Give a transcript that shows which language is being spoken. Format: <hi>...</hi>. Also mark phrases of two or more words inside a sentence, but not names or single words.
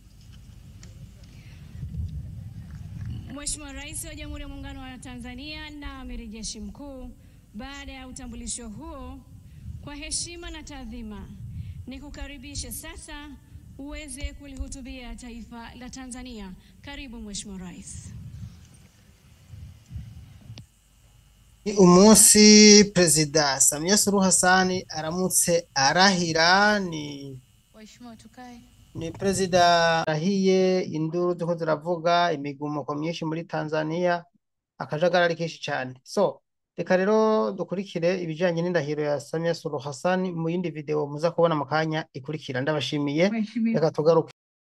<sw>Mheshimiwa Rais wa Jamhuri ya Muungano wa Tanzania na Amiri Jeshi Mkuu, baada ya utambulisho huo, kwa heshima na taadhima, nikukaribishe sasa uweze kulihutubia taifa la Tanzania. Karibu Mheshimiwa Rais.</sw> <rn>Umunsi Perezida Samia Suluhu Hassan aramutse arahira</rn> <sw>Waheshimiwa tukae.</sw> <rn>Ni Perezida arahiye, induru ziko ziravuga, imigumuko myinshi muri Tanzania, akajagari kenshi cyane. Reka rero dukurikire ibijanye n'indahiro ya Samia Suluhu Hassan mu yindi video muza kubona mu kanya ikurikira. Ndabashimiye, reka tugaruke.</rn>